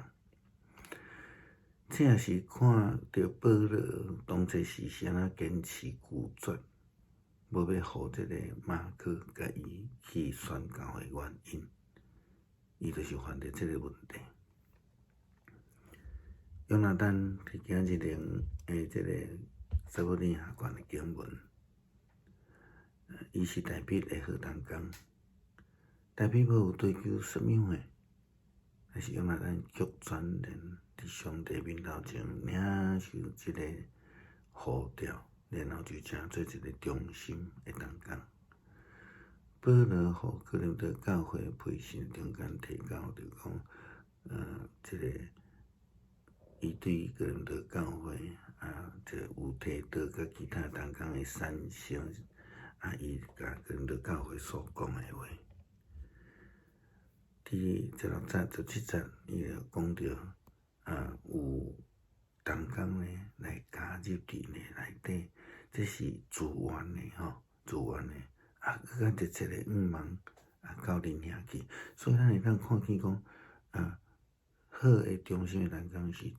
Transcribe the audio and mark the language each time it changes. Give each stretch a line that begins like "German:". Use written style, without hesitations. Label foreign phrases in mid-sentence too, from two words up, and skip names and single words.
Min Nan Chinese: 这也是看到保罗当初时是安怎坚持拒绝，无要互这个马可甲伊去宣教的原因。伊就是犯着这个问题。约拿单伫今日的这个撒母耳下传的经文，伊是大卫的好同工。大卫无有追求什么的，但是约拿单决全然伫上帝面头前领受这个呼召，然后就成做一个忠心的同工。保罗互哥林多教会培训中间提到，就讲这个伊对哥林多教会这有提到甲其他同工的善行伊甲哥林多教会所讲的话。伫16节、17节，伊就讲到有同工呢来加入伫内底，这是自愿的自愿的，佮直接的望到恁遐去，所以咱会当看见讲，好的中心的人工是